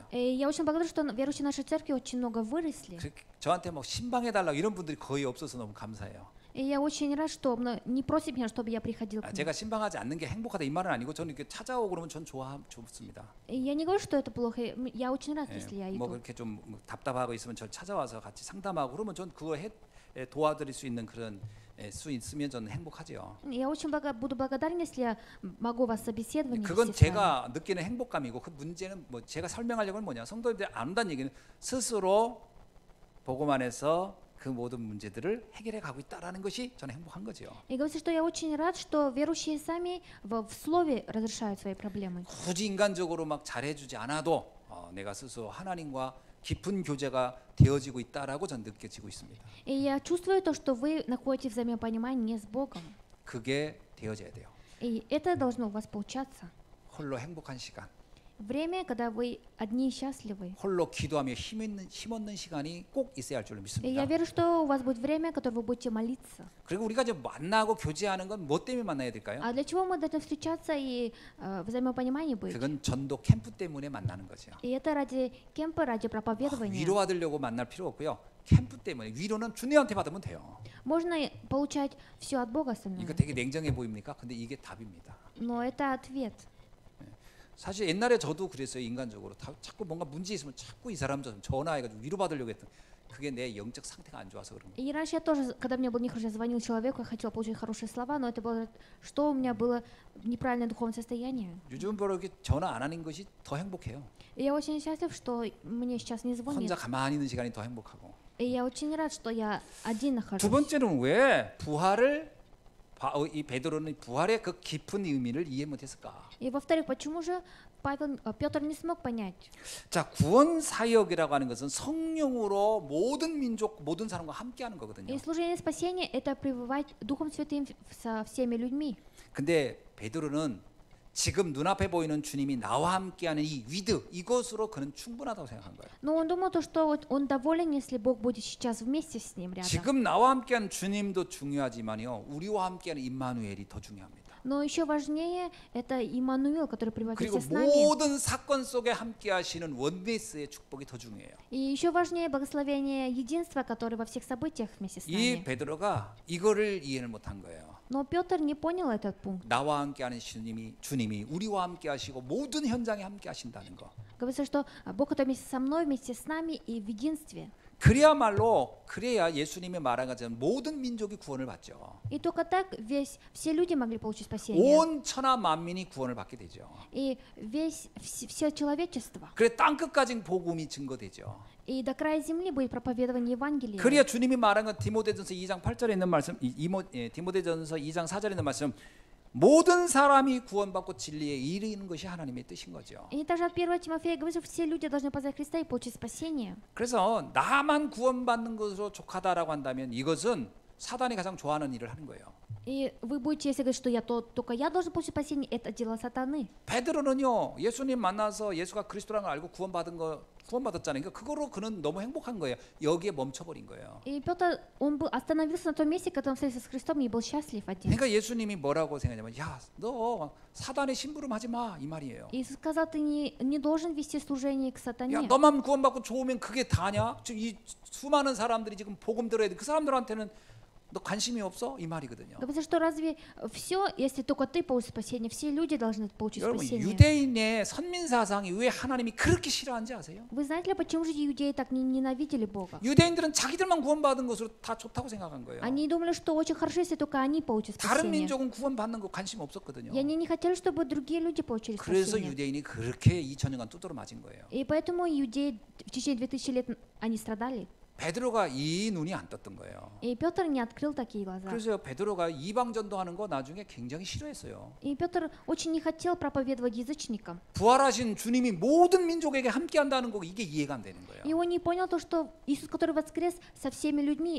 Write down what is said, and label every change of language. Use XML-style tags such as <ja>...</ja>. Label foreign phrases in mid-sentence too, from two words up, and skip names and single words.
<ru>И я очень благодарна, что верующие нашей церкви очень много выросли.</ru> <ko>저한테 뭐 신방해달라고 이런 분들이 거의 없어서 너무 감사해요.</ko> <ru>И я очень рад, что не просит меня, чтобы я приходил к ним.</ru> <ko>제가 신방하지 않는 게 행복하다 이 말은 아니고 저는 이렇게 찾아오고 그러면 전 좋습니다.</ko> <ru>И я не говорю, что это плохо. Я очень рад, если я</ru> <ko>뭐</ko> <ru>иду.</ru> <ko>그렇게 좀 답답하고 있으면 저 찾아와서 같이 상담하고 그러면 전 그거 도와드릴 수 있는 그런 수 있으면 저는 행복하죠.</ko> <ru>Я очень буду благодарна, если я могу вас собеседовать.</ru> <ko>그건 제가 느끼는 행복감이고 그 문제는 뭐 제가 설명하려고는 뭐냐 성도들이 안 온다는 얘기는 스스로 복음 안에서 그 모든 문제들을 해결해 가고 있다라는 것이 저는 행복한 거죠.</ko> <ru>И говорится, что я очень рад, что верующие сами в слове разрешают свои проблемы.</ru> <ko>굳이 인간적으로 막 잘해주지 않아도 내가 스스로 하나님과 깊은 교제가 되어지고 있다라고 저는 느껴지고 있습니다.</ko> <ru>И я чувствую то, что вы находите взаимопонимание с Богом.</ru> <ko>그게 되어져야 돼요.</ko> <ru>И это должно у вас получаться.</ru> <ko>홀로 행복한 시간,</ko> <ru>Время, когда вы одни и счастливы.</ru> <ko>홀로 기도하며 힘없는 시간이 꼭 있어야 할 줄로</ko> <ru>И</ru> <ko>믿습니다.</ko> <ru>я верю, что у вас будет время, которое вы будете молиться.</ru> <ko>그리고 우리가 이제 만나고 교제하는 건 뭐 때문에 만나야 될까요?</ko> <ru>А для чего мы должны встречаться и взаимопонимание быть?</ru> <ko>그건 전도 캠프 때문에 만나는 거죠.</ko> <ru>И это ради кемпа, ради проповедования.</ru> <ko>위로받으려고 만날 필요 없고요. 캠프 때문에 위로는 주님한테 받으면 돼요.</ko> <ru>Можно получать все от Бога остальное.</ru> <ko>이거 되게 냉정해 보입니까? 근데 이게 답입니다.</ko> <ru>Но это ответ.</ru> <ko>사실 옛날에 저도 그랬어요. 인간적으로 자꾸 뭔가 문제 있으면 자꾸 이 사람 좀 전화해가지고 위로받으려고 했던 그게 내 영적 상태가 안 좋아서 그런 거예요.</ko> <ru>И раньше я тоже, когда мне было нехорошо, я звонил человеку, я хотела получить хорошие слова, но это было, что у меня было неправильное духовное состояние.</ru> <ko>요즘 별로 이렇게 전화 안 하는 것이 더 행복해요.</ko> <ru>И я очень счастлив, что мне сейчас не звонят.</ru> <ko>혼자 가만히 있는 시간이 더 행복하고.</ko> <ru>И я очень рад, что я один нахожусь.</ru> <ko>두 번째는 왜 부활을 이 베드로는 부활의 그 깊은 의미를 이해 못했을까?</ko> <ru>И во-вторых, почему же Петр не смог понять?</ru> <ko>자, 구원 사역이라고 하는 것은 성령으로 모든 민족, 모든 사람과 함께하는 거거든요.</ko> <ru>И служение спасения — это пребывать Духом Святым со всеми людьми.</ru> <ko>근데 베드로는 지금 눈앞에 보이는 주님이 나와 함께하는 이 위드 이것으로 그는 충분하다고 생각한 거예요.</ko> <ru>Но он думал то, что вот он доволен, если Бог будет сейчас вместе с ним рядом.</ru> <ko>지금 나와 함께하는 주님도 중요하지만요, 우리와 함께하는 임마누엘이 더 중요합니다.</ko> <ru>Но еще важнее это Иммануил, который пребывает</ru> <ko>그리고</ko> <ru>вместе с нами.</ru> <ko>모든 사건 속에 함께하시는 원네스의 축복이 더 중요해요.</ko> <ru>И еще важнее благословение единства, которое во всех событиях вместе с</ru> <ko>이</ko> <ru>нами.</ru> <ko>베드로가 이거를 이해를 못한 거예요.</ko> <ru>Но Петр не понял этот пункт.</ru> <ko>나와 함께하는 주님이 우리와 함께하시고 모든 현장에 함께하신다는 거.</ko> <ru>Говорится, что Бог, который вместе со мной, вместе с нами и в единстве.</ru> <ko>그래야 예수님이 말한 것처럼 모든 민족이 구원을 받죠.</ko> <ru>И только так все люди могли получить спасение.</ru> <ko>온 천하 만민이 구원을 받게 되죠.</ko> <ru>И все человечество.</ru> <ko>그래 땅 끝까지 복음이 증거되죠.</ko> <ru>И до края земли будет проповедование Евангелия.</ru> <ko>그래야 주님이 말한 것 디모데전서 2장 8절에 있는 말씀, 디모데전서 2장 4절에 있는 말씀, 모든 사람이 구원받고 진리에 이르는 것이 하나님의 뜻인 거죠.</ko> <ru>И также от 1 Тимофея говорится, что все люди должны познать Христа и получить спасение.</ru> <ko>그래서 나만 구원받는 것으로 족하다라고 한다면 이것은 사단이 가장 좋아하는 일을 하는 거예요.</ko> <ru>И вы будете, если говорить, что только я должен получить спасение, это дело сатаны.</ru> <ko>베드로는요, 예수님 만나서 예수가 그리스도라는 걸 알고 구원받았잖아요. 그러니까 그거로 그는 너무 행복한 거예요. 여기에 멈춰버린 거예요.</ko> <ru>И Петр, он остановился на том месте, когда он встретился с Христом, и был счастлив один.</ru> <ko>그러니까 예수님이 뭐라고 생각하냐면, 야, 너 사단의 심부름하지 마, 이 말이에요.</ko> <ru>Иисус сказал, ты не должен вести служение к сатане.</ru> <ko>야, 너만 구원받고 좋으면 그게 다냐? 지금 이 수많은 사람들이 지금 복음 들어야 돼. 그 사람들한테는 너 관심이 없어? 이 말이거든요.</ko> <ru>Говорится, что разве все, если только ты получишь спасение, все люди должны получить</ru> <ko>여러분,</ko> <ru>спасение?</ru> <ko>유대인의 선민 사상이 왜 하나님이 그렇게 싫어하는지 아세요?</ko> <ru>Вы знаете ли, почему же иудеи так ненавидели Бога?</ru> <ko>유대인들은 자기들만 구원받은 것으로 다 좋다고 생각한 거예요.</ko> <ru>Они думали, что очень хорошо, если только они получат</ru> <ko>다른</ko> <ru>спасение.</ru> <ko>민족은 구원받는 거 관심 없었거든요.</ko> <ru>И они не хотели, чтобы другие люди получили</ru> <ko>그래서</ko> <ru>спасение.</ru> <ko>유대인이 그렇게 2000년간 두드러 맞은 거예요.</ko> <ru>И поэтому иудеи в течение 2000 лет они страдали.</ru> <ko>베드로가 이 눈이 안 떴던 거예요.</ko> <ru>И Петр не открыл такие глаза.</ru> <ko>그래서 베드로가 이방 전도하는 거 나중에 굉장히 싫어했어요.</ko> <ru>И Петр очень не хотел проповедовать язычникам.</ru> <ko>부활하신 주님이 모든 민족에게 함께한다는 거 이게 이해가 안 되는 거예요.</ko> <ru>И он не понял то, что Иисус, который воскрес, со всеми людьми</ru>